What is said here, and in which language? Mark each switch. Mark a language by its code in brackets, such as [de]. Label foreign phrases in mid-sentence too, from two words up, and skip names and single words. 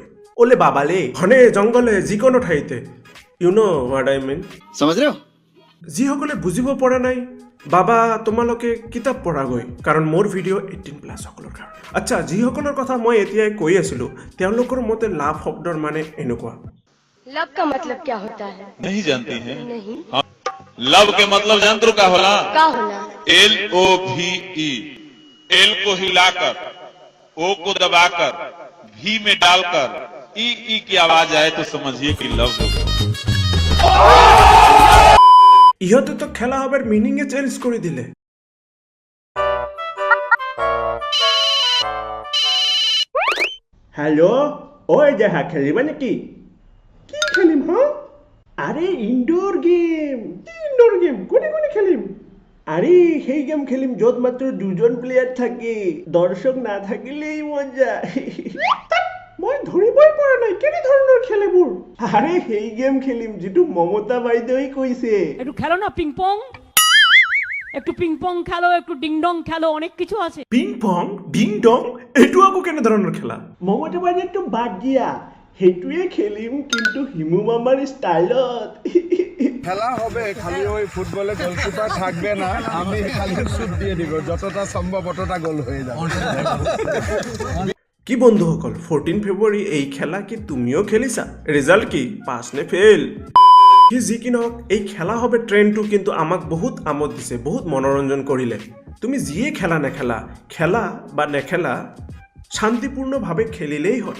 [as] ওলে বাবালে ঘনে জংগলে যিকোনো ঠাইতে, [en] you know what I mean. [as] যিসকলে বুজিব পৰা নাই, বাবা তোমালোকে কিতাপ পঢ়াগৈ, কাৰণ মোৰ ভিডিঅ' 18+ সকলৰ কাৰণে। আচ্ছা, যিসকলৰ কথা মই এতিয়াই কৈ আছিলো, তেওঁলোকৰ মতে লাভ শব্দৰ মানে এনেকুৱা। [hi] लव का मतलब क्या होता है? नहीं जानती हैं? नहीं। लव के मतलब जानते हो क्या होला? क्या होला? LOVE। एल को हिलाकर, ओ को दबाकर, भी में डालकर ई की आवाज आए तो समझिए कि लव हो गया। [bn] ইহঁতে তো খেলা হবার মিনিংয়ে চেঞ্জ করে দিলে। [as] হ্যালো, ওই দেখা খেলিবা নাকি? কি খেলিম? আরে [en] indoor game. indoor game [as] কোনে কোনে খেলিম? আরে সেই গেম খেলিম য'ত মাত্ৰ দুজন প্লেয়াৰ থাকে, দৰ্শক নাথাকিলেই মজা। মই ধৰিবই পৰা নাই কেনে ধৰণৰ খেলবোৰ। আরে সেই গেম খেলিম যিটো মমতা বাইদেউই কৈছে। [bn] একটু খেলো না পিং পং, একটু পিং পং খেলো, একটু ডিং ডং খেলো, অনেক কিছু আছে। পিং পং ডিং ডং, [as] এইটো আকৌ কেনে ধৰণৰ খেলা? মমতা বাইদেউটো বাদ দিয়া, সেইটোৱে খেলিম কিন্তু হিমু মামাৰ ষ্টাইলত। [bn] খেলা হবে, খালি ওই ফুটবলে গোলকিপার থাকবে না, আমি খালি শুট দিয়ে দিব, যতটা সম্ভব অতটা গোল হয়ে যাবে। [as] কি বন্ধুসকল, 14 ফেব্ৰুৱাৰী এই খেলা কি তুমিও খেলিছা? ৰিজাল্ট কি, পাছ নে ফেইল? সি যি কি নহওক এই [bn] খেলা হবে [as] ট্ৰেণ্ডটো কিন্তু আমাক বহুত আমোদ দিছে, বহুত মনোৰঞ্জন কৰিলে। তুমি যিয়ে খেলা নেখেলা, খেলা বা নেখেলা শান্তিপূৰ্ণভাৱে খেলিলেই হয়।